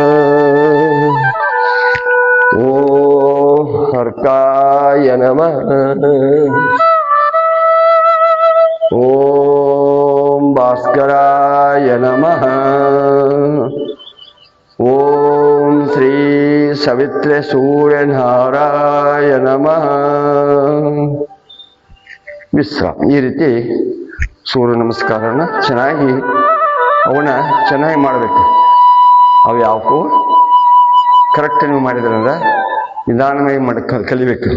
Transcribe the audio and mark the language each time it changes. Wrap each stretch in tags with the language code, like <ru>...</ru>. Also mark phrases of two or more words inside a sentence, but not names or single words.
<sa>ಓಂ ಹರ್ಕಾಯ ನಮಃ. ಓಂ ಭಾಸ್ಕರಾಯ ನಮಃ. ಓಂ ಶ್ರೀ ಸವಿತ್ರೆ ಸೂರ್ಯನಾರಾಯ ನಮಃ.</sa> <kn>ವಿಶ್ರಾಮ. ಈ ರೀತಿ ಸೂರ್ಯ ನಮಸ್ಕಾರನ ಚೆನ್ನಾಗಿ ಮಾಡಬೇಕು. ಅವು ಯಾವಕ್ಕೂ ಕರೆಕ್ಟ್ ನೀವು ಮಾಡಿದ್ರಂದ್ರೆ ನಿಧಾನವಾಗಿ ಕಲಿಬೇಕು.</kn>